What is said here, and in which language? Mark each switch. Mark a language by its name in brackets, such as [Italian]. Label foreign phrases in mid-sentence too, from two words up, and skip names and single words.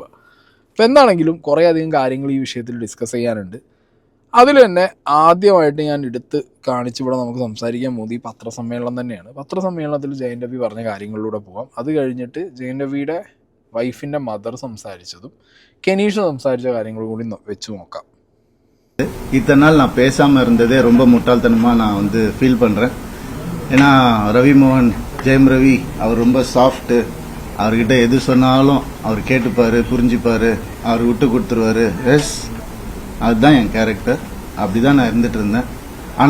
[Malayalam] അപ്പോൾ എന്താണെങ്കിലും കുറേ അധികം കാര്യങ്ങൾ ഈ വിഷയത്തിൽ ഡിസ്കസ് ചെയ്യാനുണ്ട്. അതിൽ തന്നെ ആദ്യമായിട്ട് ഞാൻ എടുത്ത് കാണിച്ചിവിടെ നമുക്ക് സംസാരിക്കാൻ പോകുന്നത് ഈ പത്രസമ്മേളനം തന്നെയാണ്. പത്രസമ്മേളനത്തിൽ ജയൻ രവി പറഞ്ഞ കാര്യങ്ങളിലൂടെ പോകാം. അത് കഴിഞ്ഞിട്ട് ജയൻ രവിയുടെ വൈഫിൻ്റെ മദർ സംസാരിച്ചതും കെനീഷ സംസാരിച്ച കാര്യങ്ങളും കൂടി വെച്ച് നോക്കാം. [Tamil] இத்தனை நாள் நான் பேசாம இருந்ததே ரொம்ப முட்டாள்தனமா நான் ஃபீல் பண்றேன். ஏன்னா ரவி மோகன், ஜெயம் ரவி அவர் ரொம்ப சாஃப்ட். அவர்கிட்ட எது சொன்னாலும் அவர் கேட்டுப்பாரு, புரிஞ்சுப்பாரு, அவர் விட்டு கொடுத்துருவாரு. எஸ், அதுதான் என் கேரக்டர். அப்படிதான் நான் இருந்துட்டு இருந்தேன்.